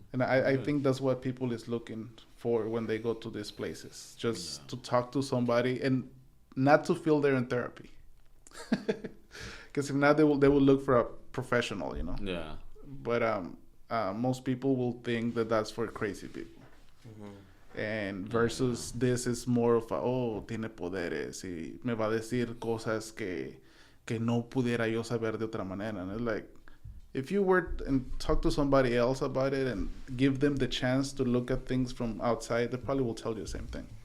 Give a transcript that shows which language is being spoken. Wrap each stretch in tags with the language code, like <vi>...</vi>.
<en>And I think that's what people is looking for when they go to these places, just to talk to somebody and not to feel they're in therapy. Because if not, they will look for a professional, Yeah. But most people will think that that's for crazy people. And versus this is more of</en> <es>tiene poderes y me va a decir cosas que no pudiera yo saber de otra manera.</es> <en>And it's like, if you were and talk to somebody else about it and give them the chance to look at things from outside, they probably will tell you the same thing.</en>